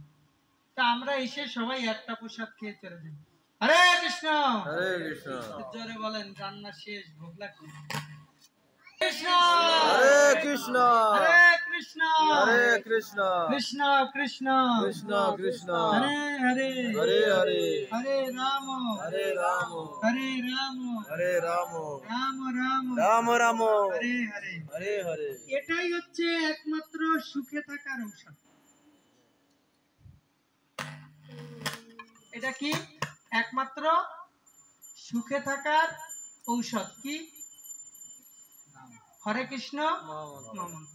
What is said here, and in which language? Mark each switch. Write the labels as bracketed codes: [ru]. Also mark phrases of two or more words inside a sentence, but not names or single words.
[bn] তা আমরা এসে সবাই একটা প্রসাদ খেয়ে চলে যাই। হরে কৃষ্ণ, হরে কৃষ্ণ। জোরে বলেন, রান্না শেষ, ভোগ লাগবে। [sa] কৃষ্ণ, হরে কৃষ্ণ, হরে কৃষ্ণ, হরে কৃষ্ণ, কৃষ্ণ কৃষ্ণ, কৃষ্ণ কৃষ্ণ, হরে হরে, হরে হরে, হরে রাম, হরে রাম, হরে রাম, হরে রাম, রাম রাম, রাম রাম, হরে হরে, হরে হরে। [bn] এটাই হচ্ছে একমাত্র সুখে থাকার ঔষধ। এটা কি? একমাত্র সুখে থাকার ঔষধ কি? হরে কৃষ্ণ মহামন্ত্র।